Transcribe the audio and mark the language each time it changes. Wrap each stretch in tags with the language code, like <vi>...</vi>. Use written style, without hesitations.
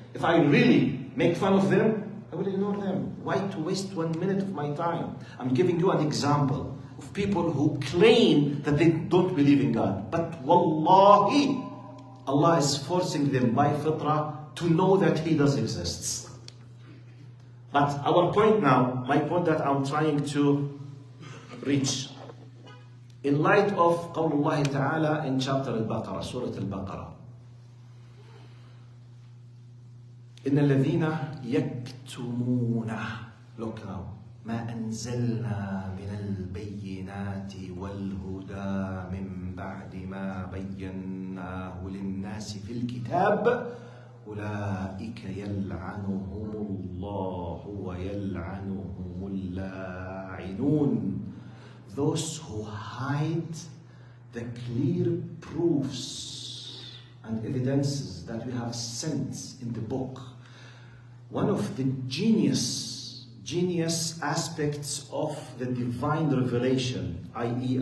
<en>If I really make fun of them, I will ignore them. Why to waste 1 minute of my time? I'm giving you an example of people who claim that they don't believe in God. But wallahi, Allah is forcing them by fitrah to know that He does exist. But our point now, my point that I'm trying to reach, in light of</en> <ar>قول الله تعالى</ar> <en>in chapter Al-Baqarah, Surah Al-Baqarah,</en> <ar>إن الذين يكتمون</ar> <en>look now</en> <ar>ما أنزلنا من البينات والهدى من بعد ما بيناه للناس في الكتاب أولئك يلعنهم الله ويلعنهم اللاعنون.</ar> <en>Those who hide the clear proofs and evidences that we have sent in the book. One of the genius aspects of the divine revelation, i.e.</en>